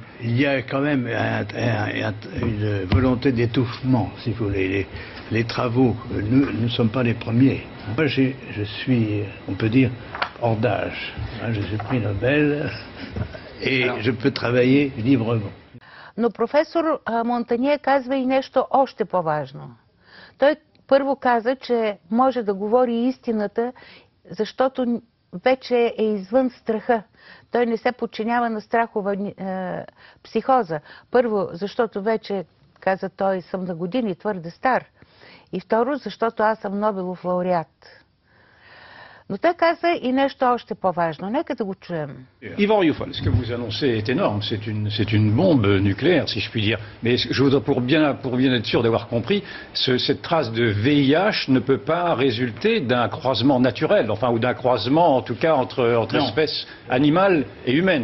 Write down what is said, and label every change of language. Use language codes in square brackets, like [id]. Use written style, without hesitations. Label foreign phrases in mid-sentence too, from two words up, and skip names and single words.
[fr] Il y a quand même une volonté d'étouffement, si vous voulez. Les travaux, nous ne sommes pas les premiers. Moi je suis, on peut dire, hors d'âge. Je suis prix Nobel et je peux travailler librement. [bg] Но професор Монтанье казва и нещо още по-важно. Той първо каза, че може да говори истината, защото вече е извън страха. Той не се подчинява на страхова психоза. Първо, защото вече, каза той, съм на години твърде стар. И второ, защото аз съм Нобелов лауреат. Но той каза и нещо още по-важно. Нека да го чуем. [fr] Yvan Rioufol, ce que vous annoncez est énorme. C'est une bombe nucléaire, si je puis dire. Mais je voudrais, pour bien être sûr d'avoir compris, cette trace de VIH ne peut pas résulter d'un croisement naturel, enfin, ou d'un croisement, en tout cas, entre espèces animales et humaines.